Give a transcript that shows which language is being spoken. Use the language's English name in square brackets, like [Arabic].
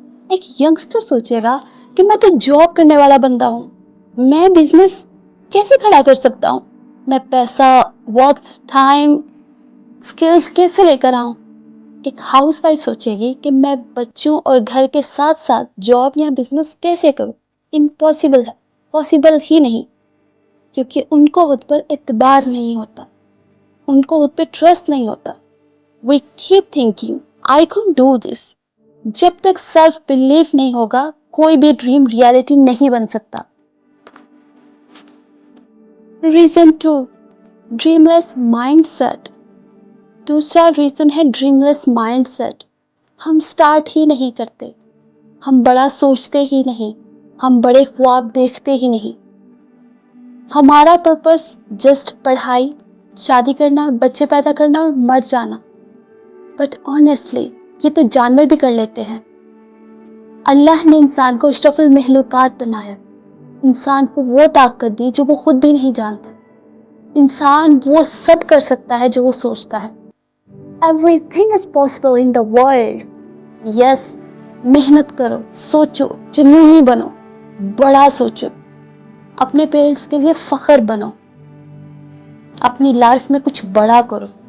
[Urdu] ایک ینگسٹر سوچے گا کہ میں تو جاب کرنے والا بندہ ہوں، میں بزنس کیسے کھڑا کر سکتا ہوں، میں پیسہ، وقت، ٹائم، اسکلز کیسے لے کر آؤں. ایک ہاؤس وائف سوچے گی کہ میں بچوں اور گھر کے ساتھ ساتھ جاب یا بزنس کیسے کروں. امپاسبل ہے، پاسبل ہی نہیں، کیونکہ ان کو خود پر اعتبار نہیں ہوتا، ان کو خود پہ ٹرسٹ نہیں ہوتا. [English] We keep thinking I can do this. [Urdu] جب تک سیلف بلیف نہیں ہوگا کوئی بھی ڈریم ریالٹی نہیں بن سکتا. ریزن 2، ڈریم لیس مائنڈ سیٹ. دوسرا ریزن ہے ڈریم لیس مائنڈ سیٹ. ہم سٹارٹ ہی نہیں کرتے، ہم بڑا سوچتے ہی نہیں، ہم بڑے خواب دیکھتے ہی نہیں. ہمارا پرپس جسٹ پڑھائی، شادی کرنا، بچے پیدا کرنا اور مر جانا. بٹ آنیسٹلی یہ تو جانور بھی کر لیتے ہیں. اللہ نے انسان کو اشرف المخلوقات بنایا، انسان کو وہ طاقت دی جو وہ خود بھی نہیں جانتا. انسان وہ سب کر سکتا ہے جو وہ سوچتا ہے. [English] Everything is possible in the world. [Urdu] Yes، محنت کرو، سوچو، جنونی بنو، بڑا سوچو، اپنے پیرنٹس کے لیے فخر بنو، اپنی لائف میں کچھ بڑا کرو.